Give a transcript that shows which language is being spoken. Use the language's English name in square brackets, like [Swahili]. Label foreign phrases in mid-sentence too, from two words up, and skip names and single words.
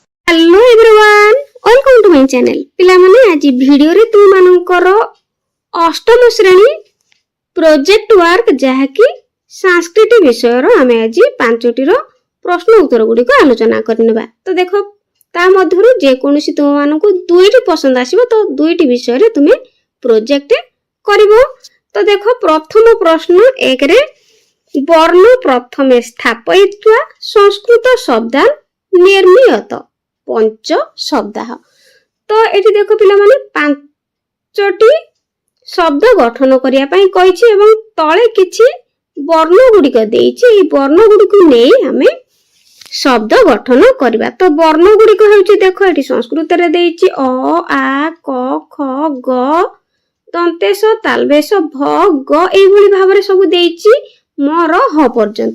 [English] Hello everyone, welcome to my channel. [Odia] ପିଲା ମାନେ ଆଜି ଭିଡିଓ ରେ ତୁମ ମାନଙ୍କର ଅଷ୍ଟମ ଶ୍ରେଣୀ [English] project work [Odia] ଯାହା କି ସଂସ୍କୃତ ବିଷୟ ର ଆମେ ଆଜି ପାଞ୍ଚଟି ର ପ୍ରଶ୍ନ ଉତ୍ତର ଗୁଡ଼ି କୁ ଆଲୋଚନା କରିବା। ତ ଦେଖ ତା ମଧ୍ୟରୁ ଯେ କୌଣସି ତୁମ ମାନଙ୍କୁ ଦୁଇଟି ପସନ୍ଦ ଆସିବ ତ ଦୁଇଟି ବିଷୟ ରେ ତୁମେ ପ୍ରୋଜେକ୍ଟ କରିବ। ତ ଦେଖ ପ୍ରଥମ ପ୍ରଶ୍ନ ଏକ ରେ [Sanskrit] वर्ण प्रथमे स्थापयित्वा संस्कृत शब्द निर्मियत पंच शब्द। [Odia] ତ ଏଠି ଦେଖ ପିଲା ମାନେ ପାଞ୍ଚଟି ଶବ୍ଦ ଗଠନ କରିବା ପାଇଁ କହିଛି ଏବଂ ତଳେ କିଛି ବର୍ଣ୍ଣ ଗୁଡ଼ି କୁ ଦେଇଛି। ଏହି ବର୍ଣ୍ଣ ଗୁଡ଼ି କୁ ନେଇ ଆମେ ଶବ୍ଦ ଗଠନ କରିବା। ତ ବର୍ଣ୍ଣ ଗୁଡ଼ି କ ହେଉଛି ଦେଖ ଏଠି ସଂସ୍କୃତ ରେ ଦେଇଛି ଅ ଆ କ ଖ ଗ ଦନ୍ତେଶ ତାଲବେଶ ଭ ଗ ଏହି ଭଳି ଭାବରେ ସବୁ ଦେଇଛି ମ ର ହ ପର୍ଯ୍ୟନ୍ତ।